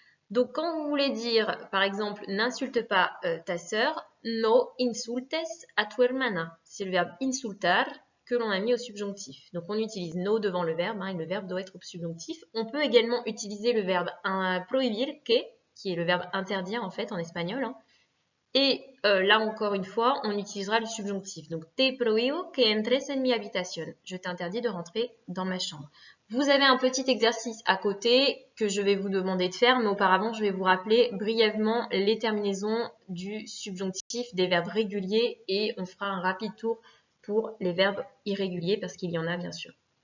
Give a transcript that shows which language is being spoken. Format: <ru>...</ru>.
<fr>Donc quand vous voulez dire, par exemple, n'insulte pas ta sœur,</fr> <es>no insultes a tu hermana.</es> <fr>C'est le verbe insultar que l'on a mis au subjonctif. Donc on utilise no devant le verbe, et le verbe doit être au subjonctif. On peut également utiliser le verbe prohibir, que, qui est le verbe interdire en fait en espagnol. Et là encore une fois, on utilisera le subjonctif.</fr> <es>Donc, te prohíbo que entres en mi habitación.</es> <fr>Je t'interdis de rentrer dans ma chambre. Vous avez un petit exercice à côté que je vais vous demander de faire, mais auparavant, je vais vous rappeler brièvement les terminaisons du subjonctif des verbes réguliers et on fera un rapide tour pour les verbes irréguliers parce qu'il y en a bien sûr.</fr>